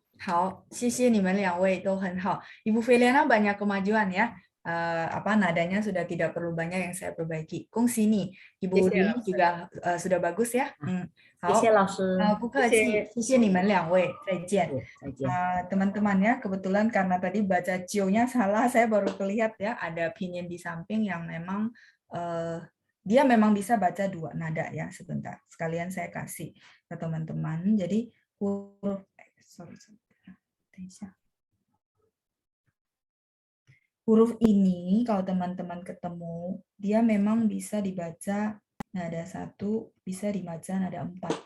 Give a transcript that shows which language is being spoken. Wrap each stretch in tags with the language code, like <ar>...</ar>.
<zh>好，谢谢你们两位都很好.</zh> <id>Ibu Feliana banyak kemajuan ya. Nadanya sudah tidak perlu banyak yang saya perbaiki. Kong sini, Ibu Dwi juga sudah bagus ya.</id> <zh>谢谢好，老师，不客气，谢谢你们两位，再见。再见。</zh> <id>Teman-teman ya, kebetulan karena tadi baca cio-nya salah, saya baru kelihat ya ada pinyin di samping yang memang dia memang bisa baca 2 nada ya. Sebentar, sekalian saya kasih ke teman-teman. Jadi huruf huruf ini kalau teman-teman ketemu, dia memang bisa dibaca nada 1, bisa dibaca nada 4.</id>